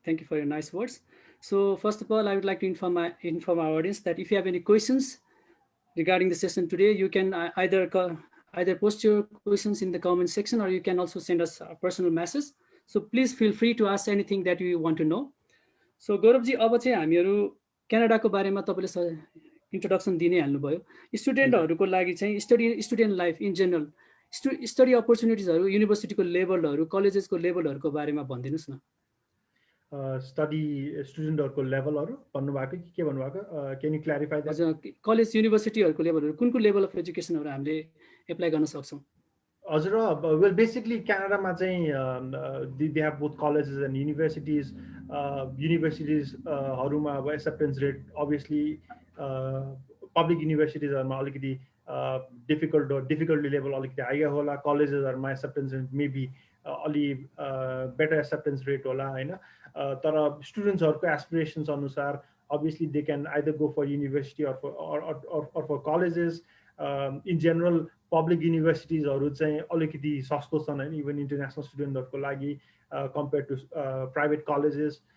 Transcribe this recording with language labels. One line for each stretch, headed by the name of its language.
English: Thank you for your nice words. So first of all, I would like to inform our audience that if you have any questions regarding the session today, you can either post your questions in the comment section, or you can also send us a personal message. So please feel free to ask anything that you want to know.
Nepali: So गौरवजी अब चाहिँ हामीहरू क्यानाडाको बारेमा तपाईँले introduction दिनै हाल्नुभयो। हजुर। स्टुडेन्टहरूको लागि चाहिँ student life in general study अपर्च्युनिटिजहरू, युनिभर्सिटीको लेभलहरू, कलेजेसको लेभलहरूको बारेमा भनिदिनुहोस् न। स्टडी स्टुडेन्टहरूको लेभलहरू भन्नुभएको कि के भन्नुभएको?
English: Can you clarify that?
Nepali: हजुर, कलेज युनिभर्सिटीहरूको लेभलहरू, कुन लेभल अफ एजुकेसनहरू हामीले एप्लाई गर्न सक्छौँ? हजुर, वेल बेसिकली क्यानाडामा चाहिँ
English: They have both colleges and universities.
Nepali: युनिभर्सिटिजहरूमा अब एक्सेप्टेन्स रेट अभियसली पब्लिक युनिभर्सिटिजहरूमा अलिकति डिफिकल्टी लेभल अलिकति हाइयर होला। कलेजेसहरूमा एक्सेप्टेन्स रेट मेबी अलि बेटर एक्सेप्टेन्स रेट होला, होइन? तर स्टुडेन्ट्सहरूको एस्पिरेसन्स अनुसार
English: obviously they can either go for university or for colleges.
Nepali: In general public universitiesहरू चाहिँ अलिकति सस्तो छन् होइन इभन इन्टरनेसनल स्टुडेन्टहरूको लागि
English: compared to private colleges.